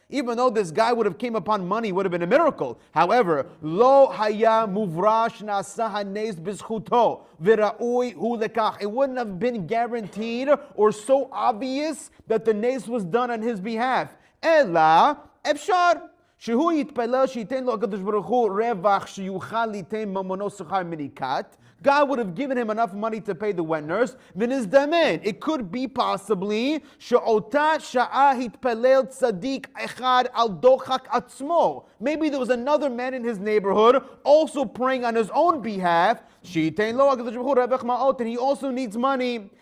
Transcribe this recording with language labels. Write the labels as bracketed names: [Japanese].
[English] Even though this guy would have came upon money, would have been a miracle. However, [Hebrew] lo haya muvrash nasa hanes bizchuto v'ra'ui hu lekach. [English] It wouldn't have been guaranteed or so obvious that the nes was done on his behalf. [Hebrew] Ela efshar. שהוא יתפלל שייתן לו הקדוש ברוך הוא רווח שיוכל ליתן ממונו שכר מניקת. [English] God would have given him enough money to pay the wet nurse. [Hebrew] ונזדמן, [English] it could be possibly [Hebrew] שאותה שעה התפלל צדיק אחד על דוחק עצמו. [English] Maybe there was another man in his neighborhood also praying on his own behalf. [Hebrew] שייתן לו הקדוש ברוך הוא רווח מעות, [English] and he also needs money.